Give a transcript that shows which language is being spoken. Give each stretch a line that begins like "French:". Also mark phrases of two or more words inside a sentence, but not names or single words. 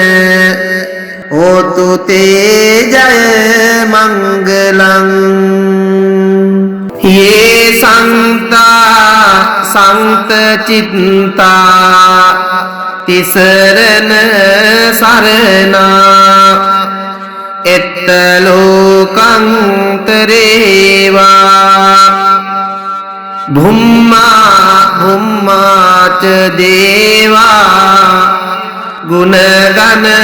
Pali: හෝතු තේ ජය මංගලං යේ සන්තා සන්ත චිත්තා තිසරණ සරණා එත්ත ලෝකං තරේවා භුම්මා භුම්මාච දේවා ගුණගන